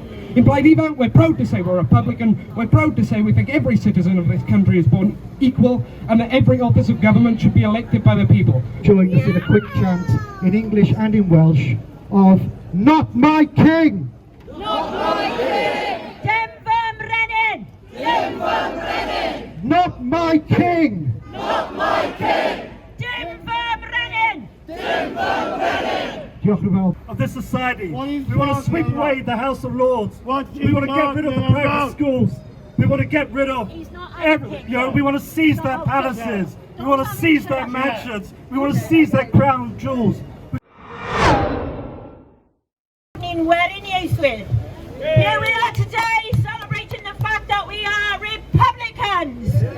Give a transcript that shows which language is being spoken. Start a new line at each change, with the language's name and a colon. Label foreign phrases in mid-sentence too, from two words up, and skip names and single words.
English: In Blaenau, we're proud to say we're Republican, we're proud to say we think every citizen of this country is born equal and that every office of government should be elected by the people. Join us in a quick chant in English and in Welsh of "Not my king! Not my king!
Welsh: Dim fy Brenin! Dim fy Brenin!
English: Not my king! Not my king!
Welsh: Dim fy Brenin! Dim fy Brenin! Diolch yn fawr.
English: Of this society, we want to sweep away the House of Lords. We want to get rid of the private schools. We want to get rid of we want to seize their palaces. We want to seize their mansions. We want to seize their crown jewels. Here we are today celebrating the fact that we are Republicans.